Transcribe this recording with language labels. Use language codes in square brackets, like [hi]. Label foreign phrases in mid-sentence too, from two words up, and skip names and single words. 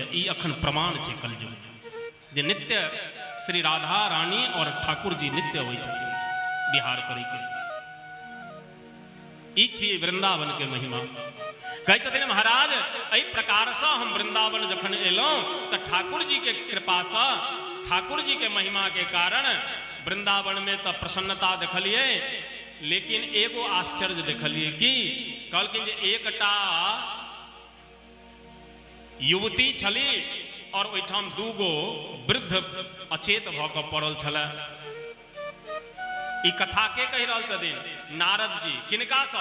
[mai] ई अखन प्रमाण छै कलयुग जे नित्य श्री राधा रानी और ठाकुर जी नित्य होइ छथिन बिहार करै के। ई छियै वृंदावन के महिमा। कहै छथिन महाराज एहि प्रकार से हम वृंदावन जखन एलहुँ तऽ ठाकुर जी के कृपा से, ठाकुर जी के महिमा के कारण वृंदावन में तो प्रसन्नता देखलिए, लेकिन एगो आश्चर्य देखलिए कि कहलखिन जे एकटा युवती छली और ओहिठाम 2 गो वृद्ध अचेत भऽ कऽ पड़ल छलै। ई कथा के कहि रहल छथिन? नारद जी। किनका से?